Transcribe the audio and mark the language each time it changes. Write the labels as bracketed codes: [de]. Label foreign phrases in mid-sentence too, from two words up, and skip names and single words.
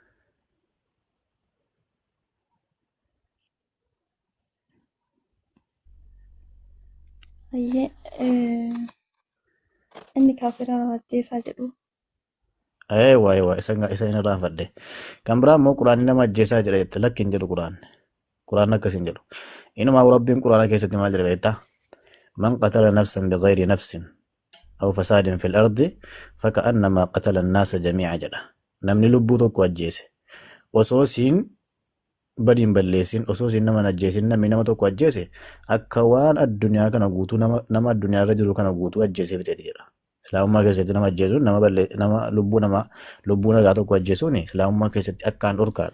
[om] Ayyee inni kaafira ajjeesaa jedhu. Waa isa hin irraanfadhe. Kan biraa immoo quraanni nama ajjeesaa jedha jette lakki hin jedhu quraanni. Quraanni akkas hin jedhu. Inumaa rabbiin quraana keessatti maal jedha beektaa? [ar] من قتل نفسا بغير نفس أو فساد في الأرض فكأنما قتل الناس جميعا jedha. [om] Namni lubbuu tokko ajjeese osoo siin badiin balleessin, osoo siin nama ajjeesin, namni nama tokko ajjeese akka waan addunyaa kana guutuu nama addunyaa irra jiru kana guutuu ajjeesee fixeeti jedha. Islaamummaa keessatti nama ajjeesuun nama lubbuu nagaa tokko ajjeesuun Islaamummaa keessatti akkaan dhorkaadha.